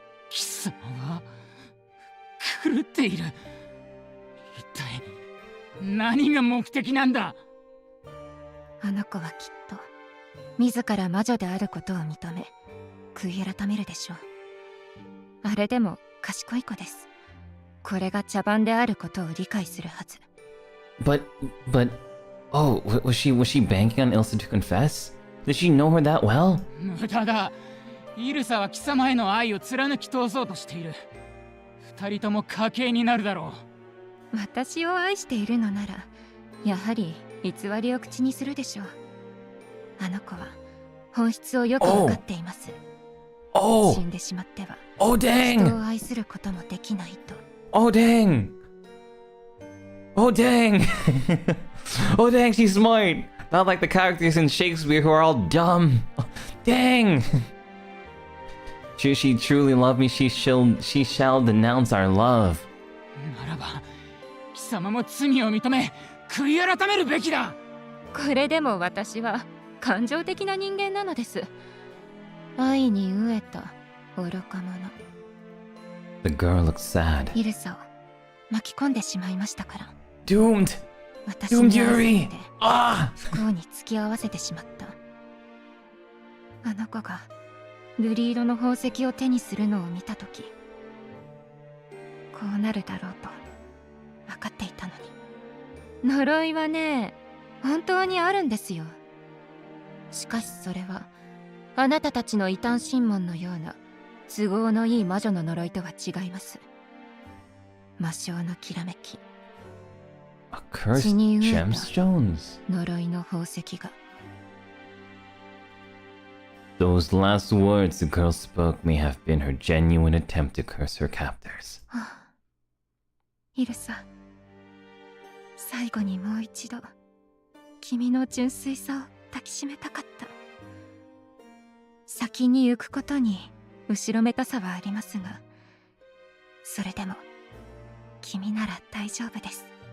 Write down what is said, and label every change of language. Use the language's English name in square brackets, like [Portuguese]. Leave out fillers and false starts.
[Japanese] 貴様は狂っている。一体何が目的なんだ。あの子はきっと自ら魔女であることを認め悔い改めるでしょう。あれでも賢い子です。これが茶番であることを理解するはず。 [English] But, oh, was she banking on Elsa to confess? Did she know her that well? [Japanese] 無駄だ。イルサは貴様への愛を貫き通そうとしている。二人とも家系になるだろう。私を愛しているのならやはり偽りを口にするでしょう。あの子は本質をよく分かっています。死んでしまっては人を愛することもできないと。 [English] Oh dang! Oh dang! Oh dang, she's smart! Not like the characters in Shakespeare who are all dumb! Dang! Should she truly love me, she shall denounce our love. [Japanese] ならば貴様も罪を認め悔い改めるべきだ。これでも私は感情的な人間なのです。愛に飢えた愚か者。 [English] The girl looked sad. [Japanese] イルサを巻き込んでしまいましたから。 [English] Doomed! [Japanese] 私に愛されてあ不幸に付き合わせてしまった。あの子が瑠璃色の宝石を手にするのを見たとき、こうなるだろうと分かっていたのに。呪いはね、本当にあるんですよ。しかしそれはあなたたちの異端審問のような都合のいい魔女の呪いとは違います。魔性のきらめき、 [English] Accursed [Japanese] 血に飢えた [English] gemstones. [Japanese] 呪いの宝石が。 [English] Those last words the girl spoke may have been her genuine attempt to curse her captors. [Japanese] イルサ、最後にもう一度君の純粋さを抱きしめたかった。先に行くことに後ろめたさはありますが、それでも君なら大丈夫です。